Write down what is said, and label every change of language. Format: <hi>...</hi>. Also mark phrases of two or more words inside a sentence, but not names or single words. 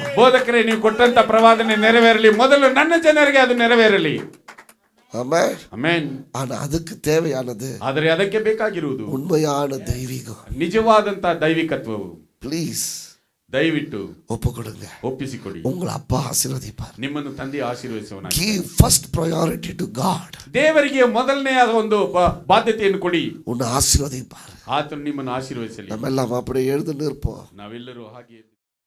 <kn>ಬೋಧಕರೇ, ನೀವು ಕೊಟ್ಟಂತ ಪ್ರವಾದನೆ ನೆರವೇರಲಿ, ಮೊದಲು ನನ್ನ ಜನರಿಗೆ ಅದು ನೆರವೇರಲಿ.</kn> <ta>ஆமென்.</ta> <kn>ಆಮೆನ್.</kn> <ta>ஆனா அதுக்கு தேவையானது</ta> <kn>ಆದರೆ ಅದಕ್ಕೆ ಬೇಕಾಗಿರುವುದು</kn> <ta>உண்மையான தெய்வீகம்.</ta> <kn>ನಿಜವಾದಂತ ದೈವಿಕತ್ವವು.</kn> <ta>ப்ளீஸ்</ta> <kn>ದಯವಿಟ್ಟು</kn> <ta>ஒப்பு கொடுங்க.</ta> <kn>ಒಪ್ಪಿಸಿಕೊಡಿ.</kn> <ta>உங்களை அப்பா ஆசீர்வதிப்பார்.</ta> <kn>ನಿಮ್ಮನ್ನು ತಂದೆ ಆಶೀರ್ವದಿಸುವನು.</kn> <en>Give first priority to God.</en> <kn>ದೇವರಿಗೆ ಮೊದಲನೆಯಾದ ಒಂದು ಬಾಧ್ಯತೆಯನ್ನು ಕೊಡಿ.</kn> <ta>உன்னை ஆசீர்வதிப்பார்.</ta> <kn>ಆತನು ನಿಮ್ಮನ್ನು ಆಶೀರ್ವದಿಸಲಿ.</kn> <ta>நம்ம எல்லாம் அப்படியே எழுந்து நிற்போம்.</ta> <kn>ನಾವೆಲ್ಲರೂ ಹಾಗೆ</kn>